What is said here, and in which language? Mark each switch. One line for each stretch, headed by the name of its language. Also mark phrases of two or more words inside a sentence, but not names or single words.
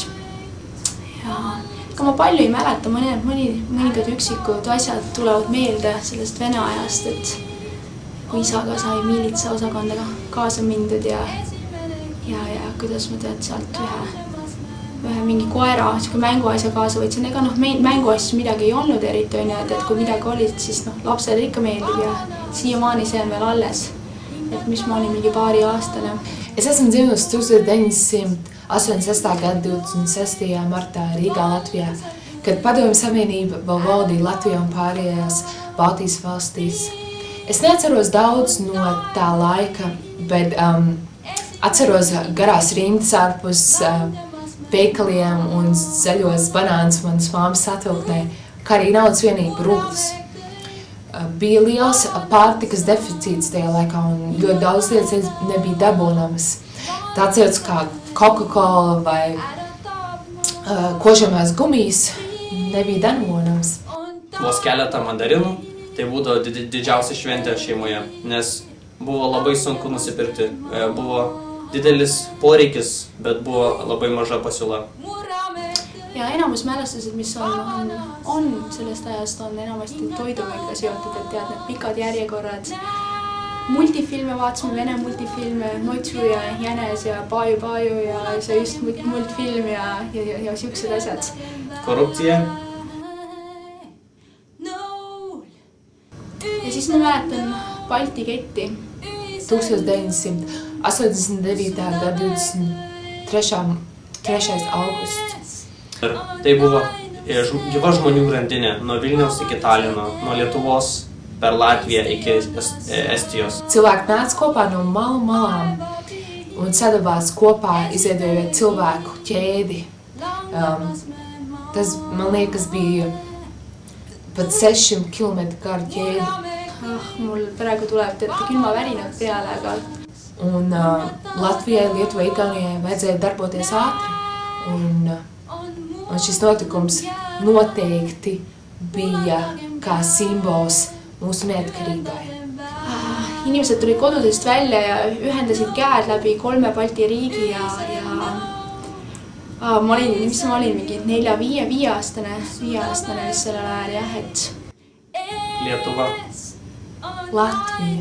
Estonian: Ega ma palju ei mäleta, mõningad üksikud asjad tulevad meelde sellest Vene ajast, et kui isaga sai miilitsa osakondaga kaasa mindud ja kuidas ma tead sealt ühe mingi koera mänguasja kaasa võtsin. Ega mänguasjas midagi ei olnud eriti, et kui midagi olid, siis lapsele ikka meeldib ja siiamaani see on veel alles. Et mis ma olin mingi paari aastane.
Latvian: Es esmu dzimusi 1986. gada 26. martā Rīgā, Latvijā, kad Padomju Savienība vēl valdīja Latviju un pārējās Baltijas valstīs. Es neatceros daudz no tā laika, bet atceros garās rindas ārpus veikaliem un zaļos banānus manas māmas atvilknē, kā arī naudas vienību rūtas. Bija liels pārtikas deficīts tajā laikā un ļoti daudz lietas nebija dabūnamas. Tāds lietas kā Coca-Cola vai kožamās gumijas nebija dabūnamas.
Lithuanian: Vos keletą mandarinų, tai būdavo didžiausia šventė šeimoje, nes buvo labai sunku nusipirkti. Buvo didelis poreikis, bet buvo labai maža pasiūla.
Estonian: Ja enamus mälestused, mis on sellest ajast, on enamasti toiduga seotud, et tead need pikad järjekorrad. Multifilme vaatasime, Vene multifilme, Notsu ja Jänes ja Paaju ja see just multfilm ja siuksed asjad. Korruptsia. Ja siis ma mäletan Balti ketti.
Latvian: 1989. gada 23. augusts. Tai buvo gyva žmonių grandinė nuo Vilniaus iki Talino, nuo Lietuvos per Latviją iki Estijos. Cilvēki nāca kopā no malu malām un sadavās kopā, izveidojot cilvēku ķēdi. Tas, man liekas, bija pat 600 kilometru garu ķēdi.
Estonian: Mul praegu tuleb külmavärinad peale, aga...
Latvian: Un Latvijai, Lietuvai, Igaunijai vajadzēja darboties ātri. Un šis notikums noteikti bija kā simbols mūsu neatkarībai.
Estonian: Inimesed tulid kodudest välja ja ühendasid käed läbi 3 Balti riigi ja ma olin mingi 4-5 aastane vist sellel ajal, jah, et
Lithuanian: Lietuva,
Latvian: Latvija,